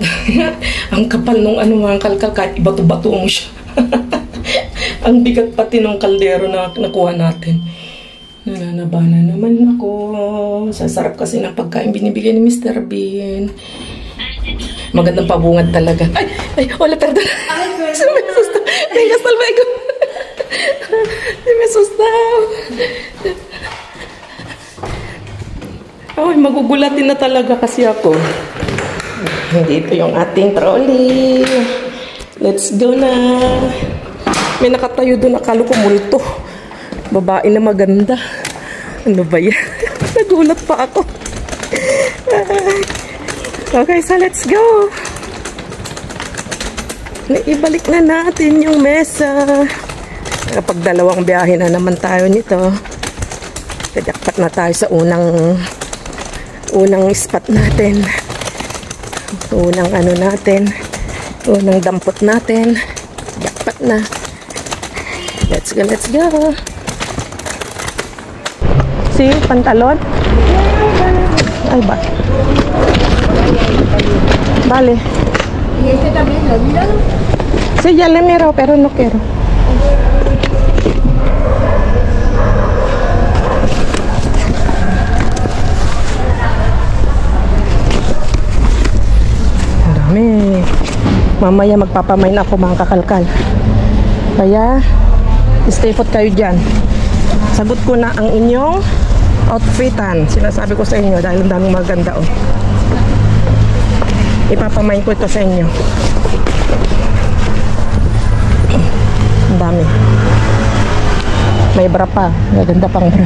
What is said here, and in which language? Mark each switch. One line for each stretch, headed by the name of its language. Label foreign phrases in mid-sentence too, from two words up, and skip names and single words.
Filipino: Ang kapal nung mga kalkal, kahit ibato-bato mo siya. Ang bigat pati nung kaldero na nakuha natin. Nananabana naman ako. Sasarap kasi ng pagkain binibigay ni Mr. Bean. Magandang pabungad talaga. Ay, wala,
Spanish: perdón. Se me asustó. Venga, hasta luego. Se me asustó.
Filipino: Ay, magugulatin na talaga kasi ako. Dito yung ating trolley.
English: Let's go na.
Filipino: May nakatayo doon, akala ko multo. Babae na maganda. Ano ba yan? Nagulat pa ako.
English: Okay, so let's go.
Filipino: Naibalik na natin yung mesa. Kapag dalawang biyahe na naman tayo nito. Kajakpat na tayo sa unang spot natin. Unang natin. Unang dampot natin. Jakpat na.
English: Let's go, let's go. See,
Filipino: pantalon. Ay, ba?
Spanish: Vale. ¿Y este también lo miran? Sí, ya le miro, pero no quiero.
Filipino: Ang dami. Mamaya magpapamain ako mga kakalkal. Kaya,
English: stay put
Filipino: kayo dyan. Sagot ko na ang inyong outfitan. Sinasabi ko sa inyo dahil ang daming maganda oh. Ipapamain ko ito sa inyo. Ang dami. May bra pa. Maganda pang bra.